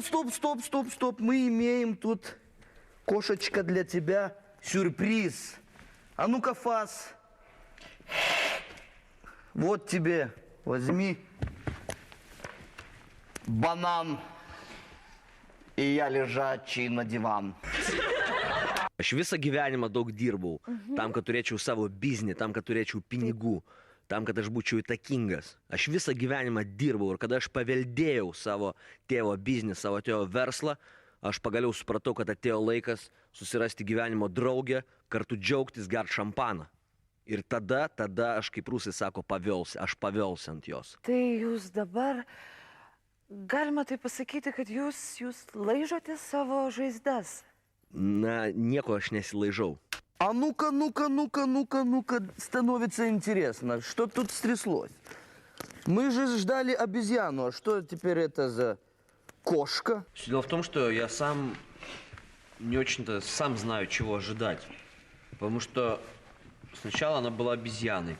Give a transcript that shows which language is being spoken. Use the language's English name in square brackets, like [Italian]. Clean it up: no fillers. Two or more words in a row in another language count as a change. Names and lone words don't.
[Russian] Мы имеем тут, кошечка, для тебя сюрприз. А ну-ка, Фас. Вот тебе, возьми банан. И я лежачий на диван. [Lithuanian] Aš visą gyvenimą daug dirbau, tam, kad turėčiau savo biznį, tam, kad turėčiau pinigų, tam, kad aš būčiau įtakingas. Aš visą gyvenimą dirbau ir kada aš paveldėjau savo tėvo biznį, savo tėvo verslą, aš pagaliau supratau, kad atėjo laikas susirasti gyvenimo draugę, kartu džiaugtis, gert šampaną. Ir tada aš, kaip rusai sako, aš pavelsiu ant jos. Tai jūs dabar, galima tai pasakyti, kad jūs laižote savo žaizdas. Na, nieko aš nesilaižau. [Russian] А ну-ка, становится интересно, что тут стряслось. Мы же ждали обезьяну, а что теперь это за кошка? Дело в том, что я сам не очень-то сам знаю, чего ожидать. Потому что сначала она была обезьяной.